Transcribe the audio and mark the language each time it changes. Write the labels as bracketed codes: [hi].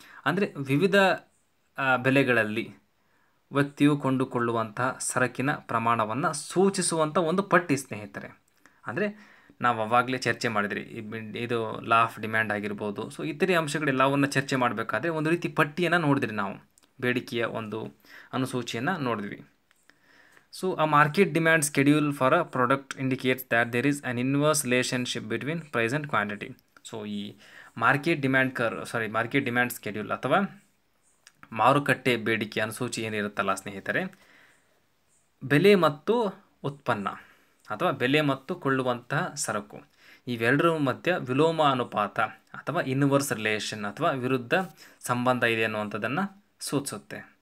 [kn] ಅಂದರೆ ವಿವಿಧ ಬೆಲೆಗಳಲ್ಲಿ ವ್ಯಕ್ತಿಯು ಕೊಂಡುಕೊಳ್ಳುವಂತಹ ಸರಕಿನ ಪ್ರಮಾಣವನ್ನು ಸೂಚಿಸುವಂಥ ಒಂದು ಪಟ್ಟಿ ಸ್ನೇಹಿತರೆ. ಅಂದರೆ ನಾವು ಅವಾಗಲೇ ಚರ್ಚೆ ಮಾಡಿದ್ರಿ, ಇದು ಲಾ ಆಫ್ ಡಿಮ್ಯಾಂಡ್ ಆಗಿರ್ಬೋದು. ಸೊ ಇತರೆ ಅಂಶಗಳೆಲ್ಲವನ್ನು ಚರ್ಚೆ ಮಾಡಬೇಕಾದ್ರೆ ಒಂದು ರೀತಿ ಪಟ್ಟಿಯನ್ನು ನೋಡಿದ್ರಿ ನಾವು, ಬೇಡಿಕೆಯ ಒಂದು ಅನುಸೂಚಿಯನ್ನು ನೋಡಿದ್ವಿ. [en] So a market demand schedule for a product indicates that there is an inverse relationship between price and quantity. [kn] So ಈ ಮಾರ್ಕೆಟ್ ಡಿಮ್ಯಾಂಡ್ ಸ್ಕೆಡ್ಯೂಲ್ ಅಥವಾ ಮಾರುಕಟ್ಟೆ ಬೇಡಿಕೆ ಅನುಸೂಚಿ ಏನಿರುತ್ತಲ್ಲ ಸ್ನೇಹಿತರೆ, ಬೆಲೆ ಮತ್ತು ಉತ್ಪನ್ನ ಅಥವಾ ಬೆಲೆ ಮತ್ತು ಕೊಳ್ಳುವಂತಹ ಸರಕು ಇವೆರಡರ ಮಧ್ಯೆ ವಿಲೋಮ ಅನುಪಾತ ಅಥವಾ ಇನ್ವರ್ಸ್ ರಿಲೇಷನ್ ಅಥವಾ ವಿರುದ್ಧ ಸಂಬಂಧ ಇದೆ ಅನ್ನುವಂಥದ್ದನ್ನು ಸೂಚಿಸುತ್ತೆ.